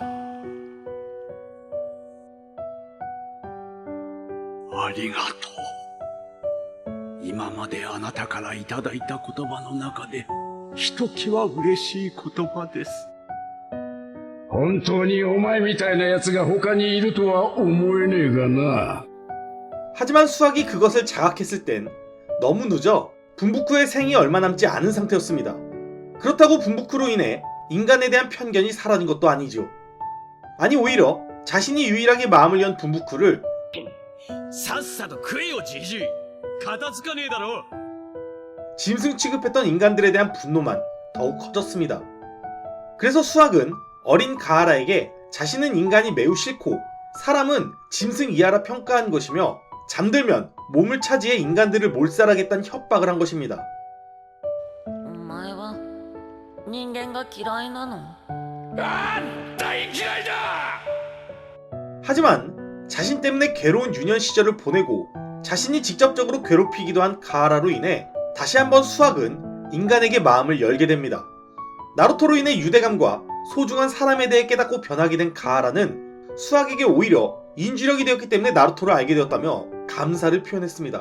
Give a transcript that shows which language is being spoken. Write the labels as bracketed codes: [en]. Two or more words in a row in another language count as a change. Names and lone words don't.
[ja] ありがとう。今まであなたからいただいた言葉の中で、ひときわ嬉しい言葉です。本当にお前みたいな奴が他にいるとは思えねえがな。 [ko] 하지만 수학이 그것을 자각했을 땐 너무 늦어 분부쿠의 생이 얼마 남지 않은 상태였습니다. 그렇다고 분부쿠로 인해 인간에 대한 편견이 사라진 것도 아니죠. 아니 오히려 자신이 유일하게 마음을 연 분부쿠를 [ja] さっさと食えよじじい片付かねえだろ [ko] 짐승 취급했던 인간들에 대한 분노만 더욱 커졌습니다. 그래서 수학은 어린 가하라에게 자신은 인간이 매우 싫고 사람은 짐승 이하라 평가한 것이며 잠들면 몸을 차지해 인간들을 몰살하겠다는 협박을 한 것입니다. [ja] お前は人間が嫌いなの？ [ko] 하지만 자신 때문에 괴로운 유년 시절을 보내고 자신이 직접적으로 괴롭히기도 한 가하라로 인해 다시 한번 수학은 인간에게 마음을 열게 됩니다. 나루토로 인해 유대감과 소중한 사람에 대해 깨닫고 변하게 된 가하라는 수학에게 오히려 인지력이 되었기 때문에 나루토를 알게 되었다며 감사를 표현했습니다.